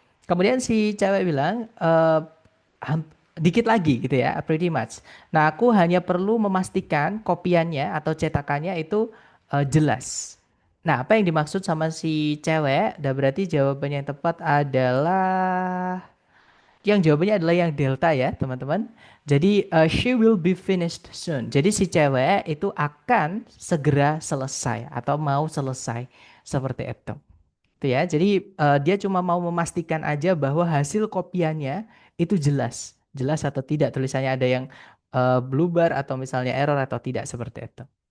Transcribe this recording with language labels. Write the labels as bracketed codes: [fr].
[id] Kemudian si cewek bilang, dikit lagi gitu ya, [en] pretty much. [id] Nah, aku hanya perlu memastikan kopiannya atau cetakannya itu jelas. Nah, apa yang dimaksud sama si cewek? Dan berarti jawabannya yang tepat adalah jawabannya adalah yang delta ya, teman-teman. [en] Jadi she will be finished soon. [id] Jadi si cewek itu akan segera selesai atau mau selesai seperti itu. Itu ya. Jadi dia cuma mau memastikan aja bahwa hasil kopiannya itu jelas. Jelas atau tidak tulisannya ada yang blue bar atau misalnya error atau tidak seperti itu.